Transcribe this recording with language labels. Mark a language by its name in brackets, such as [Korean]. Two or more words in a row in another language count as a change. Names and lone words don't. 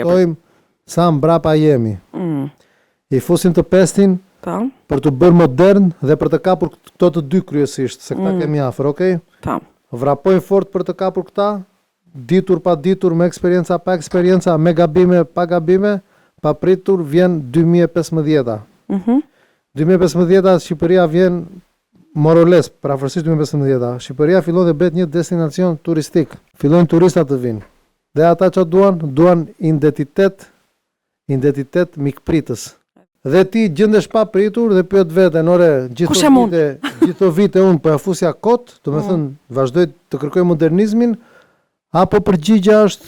[Albanian] Shikojmë sa mbrapa jemi. I fusim të pestin për të bërë modern dhe për të kapur këto të dy kryesisht, se këta kemi afër, okay? Po. Vrapojmë fort për të kapur këta, ditur pa ditur, me eksperjenca pa eksperjenca, me gabime pa gabime, pa pritur vjen 2015-a. 2015-a Shqipëria vjen [English] more or less, [Albanian] parafërsisht 2015-a. Shqipëria fillon dhe bëhet një destinacion turistik. Fillojnë turistat të vinë. Dhe ata që duan identitet mikpritës. Dhe ti gjendesh pa pritur dhe pyet veten, ore, gjithë vite unë po ja fusja kot, domethënë vazhdoj të kërkoj modernizmin, apo përgjigja është